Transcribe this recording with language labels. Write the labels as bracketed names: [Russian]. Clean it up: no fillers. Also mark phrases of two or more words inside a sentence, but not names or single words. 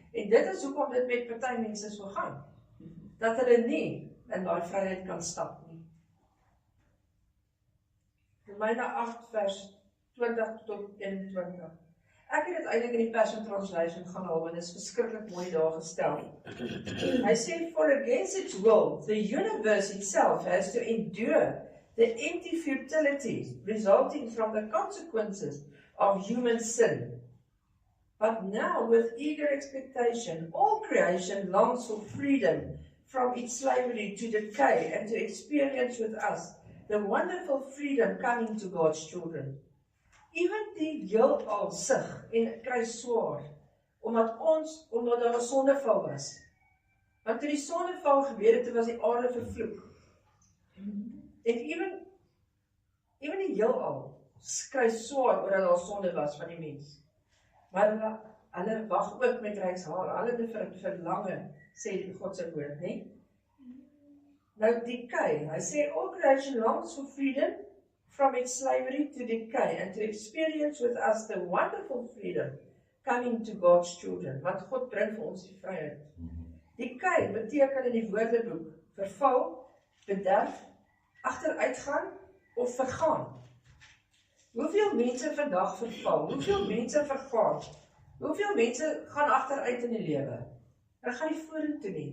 [Afrikaans] En dit is hoekom dit met party mense so gaan. Dat hulle nie in daai vryheid kan stap nie. Romeine 8 vers 20 tot 21. Ek het dit eintlik in die Passion Translation gaan haal, want dit is verskriklik mooi daar gestel. Hy sê, [English] for against its will, the universe itself has to endure the empty futility resulting from the consequences of human sin. But now, with eager expectation, all creation longs for freedom from its slavery to decay and to experience with us the wonderful freedom coming to God's children. [Afrikaans] Even die heelal sug en kry swaar, omdat daar 'n sondeval was. Want toe die sondeval gebeur het, was die aarde vervloek. En even die heelal kry swaar oor dat daar sonde was van die mens. Maar hulle wag ook met regshaar, hulle verlange, sê God se woord, né? Nou decay, hy sê [English] all creation longs for freedom from its slavery to decay and to experience with us the wonderful freedom coming to God's children. [Afrikaans] Want God bring vir ons die vryheid. Decay beteken in die woordeboek verval, bederf, agteruitgaan of vergaan. Hoeveel mense vandag verval? Hoeveel mense vergaan? Hoeveel mense gaan agteruit in die lewe? Hulle gaan nie vorentoe nie.